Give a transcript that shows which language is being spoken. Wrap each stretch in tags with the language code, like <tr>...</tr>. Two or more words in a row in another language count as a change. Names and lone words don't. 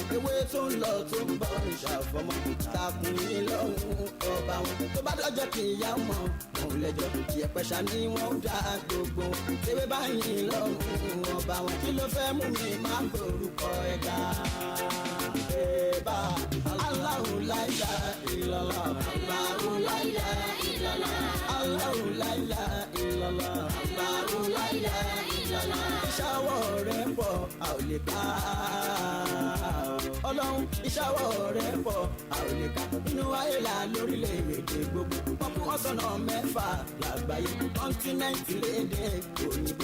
<yo>Ewé tó ń lọ tó ń bọ̀ ìṣàfọmọ. Takùn yìí lọ́hùn ọba wọn. Tó bá dọ́jọ́ kì í yá mọ́ òun lẹ́jọ́. Ìyẹ̀pẹ̀ṣà ni wọ́n dá gbogbo. Ewé báyìí lọ́hùn ọba wọn. Kí ló fẹ́ mú mi máa gbórúkọ ẹ̀dá?</yo> <ar>Ẹ̀bá الله لا إله إلا الله. الله لا إله إلا الله. الله لا إله إلا الله. الله لا إله إلا الله.</ar> <yo>Ìṣàwọ̀ rẹ̀ pọ̀ a ò lè ká. Ọlọ́run ìṣàwọ̀ rẹ̀ pọ̀ a ò lè ká. Inú ayé la lórílẹ̀-èdè gbogbo. Wọ́n kún wọn sọ́nà mẹ́fà lágbàáyé. Kọ́ńtínẹ́ǹtì lédè òyìnbó.</yo>